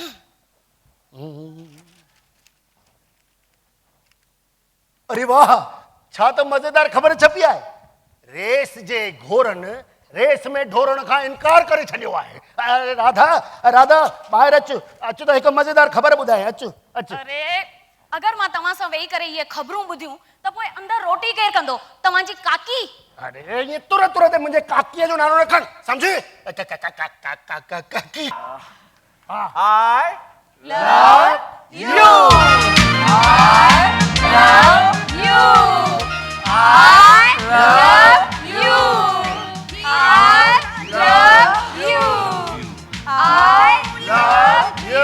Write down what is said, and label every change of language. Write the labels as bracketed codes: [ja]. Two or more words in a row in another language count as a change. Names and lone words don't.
[sd] अरे वाह, छा त मज़ेदार ख़बर छपी आहे। रेस जे घोरनि रेस में ढोरण खां इनकार करे छॾियो आहे। अरे राधा राधा ॿाहिरि अच त हिकु मज़ेदार ख़बर ॿुधाए। अच अच। अरे अगरि मां तव्हां सां वेही करे इहे ख़बरूं ॿुधियूं त पोइ अंदरि रोटी केरु कंदो? तव्हांजी काकी। अरे ये तुर तुर ते मुंहिंजे काकीअ जो नालो न खण, सम्झी? काकी। [en] I love you. I love you. I love you. I love you. I love you.